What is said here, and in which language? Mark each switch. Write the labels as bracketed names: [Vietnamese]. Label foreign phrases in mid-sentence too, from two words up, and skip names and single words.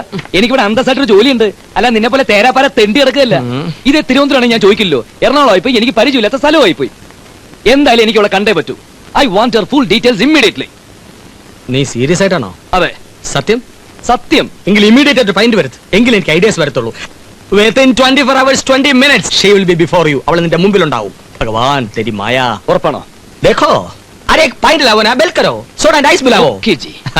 [Malayalam] എനിക്കിവിടെ അന്തസ്സായിട്ടൊരു ജോലിയുണ്ട്. അല്ല, നിന്നെ പോലെ തേരാപ്പാര തെണ്ടി കിടക്കുകയല്ല. ഇത് തിരുവനന്തപുരമാണ്, ഞാൻ ചോദിക്കില്ലോ. എറണാകുളമായി പോയി, എനിക്ക് പരിചയമില്ലാത്ത സ്ഥലമായി പോയി. എന്തായാലും എനിക്ക് അവളെ കണ്ടേ പറ്റൂ. [English] I want her full details immediately. [Malayalam] നീ സീരിയസ് ആയിട്ടാണോ? അതെ. സത്യം? സത്യം. എങ്കിൽ ഇമ്മീഡിയറ്റ് ആയിട്ട് പൈൻറ്റ് വരുത്ത്. എങ്കിൽ എനിക്ക് ഐഡിയാസ് വരത്തുള്ളൂ. [English] Within 24 hours 20 minutes she will be before you. [Malayalam] അവൾ നിന്റെ മുമ്പിൽ ഉണ്ടാവും. [Hindi] भगवान तेरी माया. [Malayalam] ഉറപ്പാണോ? [Hindi] देखो, अरे एक pint लाओ ना, बेल करो. [English] soda and ice [Hindi] मिलाओ. ओके जी.